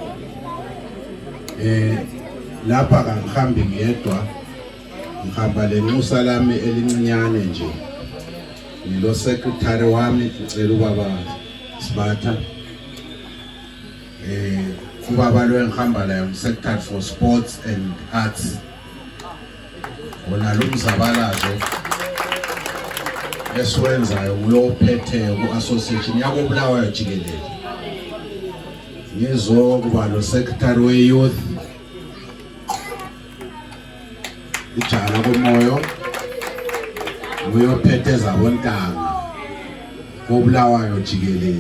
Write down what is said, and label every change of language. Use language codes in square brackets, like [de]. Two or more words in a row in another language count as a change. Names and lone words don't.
[nd] Lapha kangihambi ngedwa, ngihamba lenxusa lami elincinyane nje. Ngilo secretary wami ngicela ubaba Sibatha. Ubaba lo engihamba la [en] secretary for sports and arts. [nd] Wona lo mzabalazo esiwenzayo uyophethe ku-association yako Bulawayo jikelele. Ngizokuba lo secretary we-youth ijala komoyo uyophethe zabontanga koBulawayo jikelele.